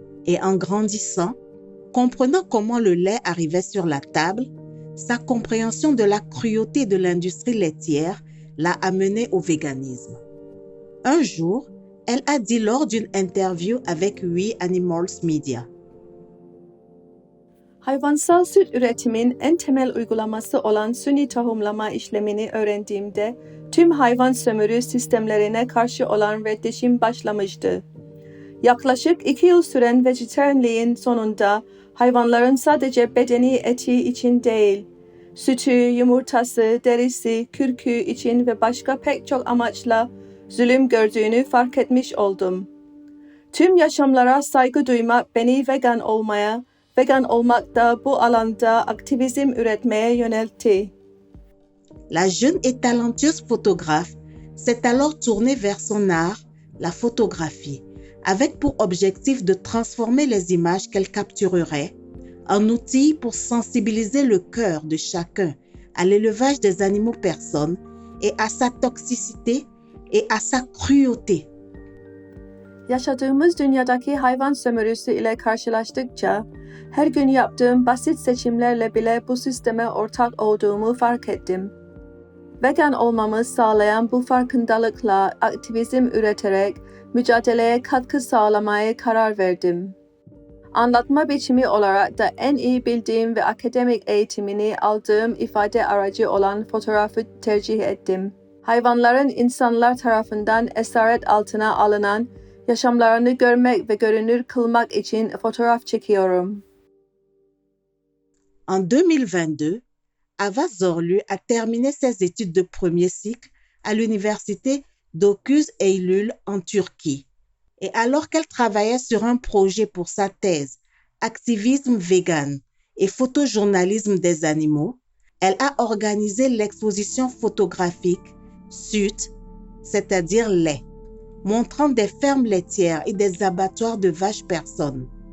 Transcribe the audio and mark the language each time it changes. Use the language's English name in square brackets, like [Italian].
[French] Et en grandissant, comprenant comment le lait arrivait sur la table, sa compréhension de la cruauté de l'industrie laitière l'a amenée au véganisme. Un jour, elle a dit lors d'une interview avec We Animals Media: [Turkish] Hayvansal süt üretimin en temel uygulaması olan suni tohumlama işlemini öğrendiğimde tüm hayvan sömürü sistemlerine karşı olan reddişim başlamıştı. Yaklaşık 2 yıl süren vejetaryenliğin sonunda hayvanların sadece bedeni eti için değil, sütü, yumurtası, derisi, kürkü için ve başka pek çok amaçla zulüm gördüğünü fark etmiş oldum. Tüm yaşamlara saygı duymak beni vegan olmak da bu alanda aktivizm üretmeye yöneltti. [French] La jeune et talentueuse photographe s'est alors tournée vers son art, la photographie, avec pour objectif de transformer les images qu'elle capturerait en outil pour sensibiliser le cœur de chacun à l'élevage des animaux personnes et à sa toxicité et à sa cruauté. [Turkish] Yaşadığımız dünyadaki hayvan sömürüsü ile karşılaştıkça her gün yaptığım basit seçimlerle bile bu sisteme ortak olduğumu fark ettim. Vegan olmamı sağlayan bu farkındalıkla aktivizm üreterek mücadeleye katkı sağlamaya karar verdim. Anlatma biçimi olarak da en iyi bildiğim ve akademik eğitimini aldığım ifade aracı olan fotoğrafı tercih ettim. Hayvanların insanlar tarafından esaret altına alınan yaşamlarını görmek ve görünür kılmak için fotoğraf çekiyorum. [French] En 2022, Ava Zorlu a terminé ses études de premier cycle à l'université d'Okuz Eylül en Turquie. Et alors qu'elle travaillait sur un projet pour sa thèse, activisme vegan et photojournalisme des animaux, elle a organisé l'exposition photographique SUT, c'est-à-dire lait, montrant des fermes laitières et des abattoirs de vaches personnes.